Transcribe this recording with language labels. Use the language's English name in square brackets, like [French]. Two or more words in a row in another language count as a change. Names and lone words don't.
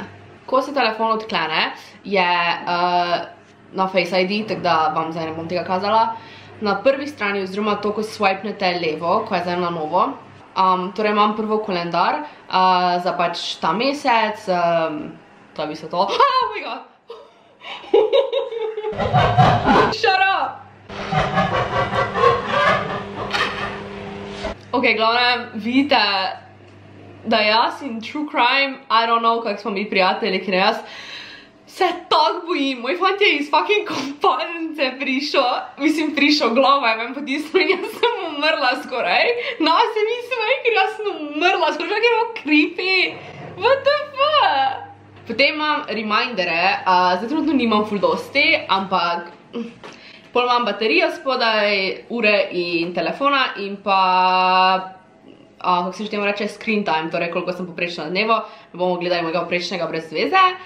[Slovenian] Ko se telefon odklene, je na Face ID, tako da vam zdaj ne bom tega kazala. Na prvi strani, oziroma to, ko swipnete levo, ko je zdaj na novo, torej imam prvo kalendar za pač ta mesec, da bi se to... [English] Oh my god! Shut up! [Slovenian] Ok, glavnem, vidite, da jaz in True Crime, [English] I don't know, [Slovenian] kak smo mi prijatelji, ker jaz se tako bojim. Moj fant je iz fucking komparnice prišel glava, je meni potisnil in jaz sem umrla skoraj. No, se mislim, ker jaz sem umrla skoraj, že je bilo creepy. [English] What the fuck? [Slovenian] Potem imam remindere, zdaj trenutno nimam ful dosti, ampak pol imam baterijo spodaj, ure in telefona in pa kako se že temu reče, [English] screen time, [Slovenian] torej koliko sem poprečna na dnevo, ne bomo gledali mojega poprečnega brez zveze.